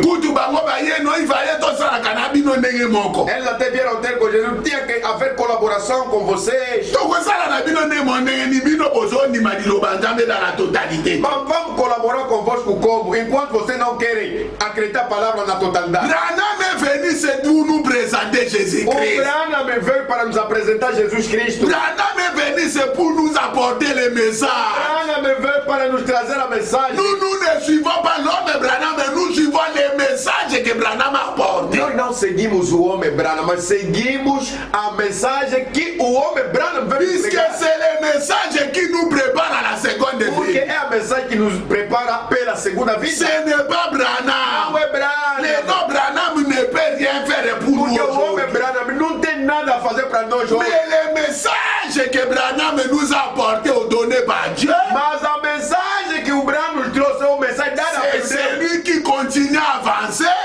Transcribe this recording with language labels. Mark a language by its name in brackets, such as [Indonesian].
[Lingala] Kutu bango baye no ivaye tosalaka na bino ndenge moko. [Portuguese] Eles até vieram ter com Jesus. Tinha que haver colaboração com vocês. [Lingala] Tokosala na bino ndenge mo ndenge ni bino bozondima liloba Nzambe [French] dans la totalité. [Portuguese] Mas vamos colaborar convosco como? Enquanto vocês não querem acreditar a palavra na totalidade. [French] Branham est venu c'est pour nous présenter [Portuguese] O [French] Jésus-Christ. [Portuguese] Branham veio para nos apresentar Jesus Cristo. [French] Branham est venu c'est pour nous apporter le message. [Portuguese] Branham veio para nos trazer a mensagem. [French] Nous ne suivons pas l'homme Branham, mais nous suivons les messages que Branham apporte. [Portuguese] Nós não seguimos o homem Branham, mas seguimos a mensagem que o homem Branham veio [French] Puisque [Portuguese] pregar. [French] c'est le message qui nous prépare à la seconde [Portuguese] Porque [French] vie. [Portuguese] é a mensagem que nos prepara pela segunda vida. [French] Ce n'est pas [Portuguese] Não [French] Branham. [Portuguese] é Branham. [French] Le nom Branham ne peut rien faire pour nous [Portuguese] Porque o homem [French] aujourd'hui. [Portuguese] Branham não tem nada a fazer para nós hoje. [French] Mais le message que Branham nous a apporté ou donné par Dieu, [Portuguese] Mas a mensagem que o Branham nos trouxe é uma mensagem dada [French] c'est [Portuguese] por Deus. [French] celui qui continue à avancer.